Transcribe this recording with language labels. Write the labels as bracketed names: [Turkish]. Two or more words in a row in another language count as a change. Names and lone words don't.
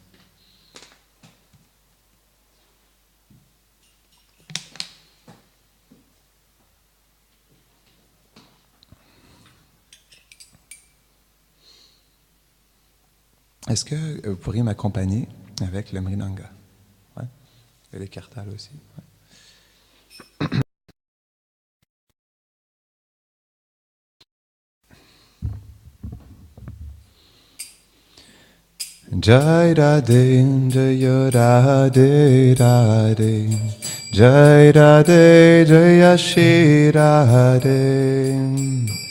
[French] Est-ce que vous pourriez m'accompagner avec le mridanga? Ouais. Et les kartals aussi. Ouais. [Hindi] Jai Radhe, Jaya Radhe Radhe, Jai Radhe, Jaya Shri Radhe.